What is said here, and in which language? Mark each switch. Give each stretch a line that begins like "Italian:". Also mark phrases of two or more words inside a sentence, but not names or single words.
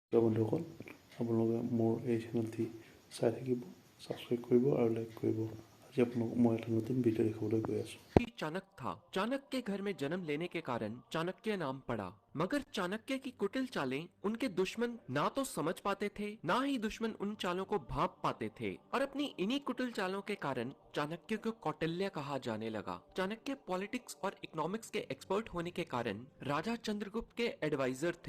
Assamese: বন্ধুসকল আপোনালোকে মোৰ এই চেনেলটি চাই থাকিব, ছাবস্ক্ৰাইব কৰিব আৰু লাইক কৰিব। আজি আপোনালোকক মই এটা নতুন ভিডিঅ' দেখাবলৈ গৈ আছোঁ।
Hindi: चाणक्य था। चाणक्य के घर में जन्म लेने के कारण चाणक्य नाम पड़ा, मगर चाणक्य की कुटिल चालें उनके दुश्मन ना तो समझ पाते थे, ना ही दुश्मन उन चालों को भांप पाते थे, और अपनी इन्हीं कुटिल चालों के कारण चाणक्य को कौटिल्य कहा जाने लगा। चाणक्य पॉलिटिक्स और इकोनॉमिक्स के एक्सपर्ट होने के कारण राजा चंद्रगुप्त के एडवाइजर थे।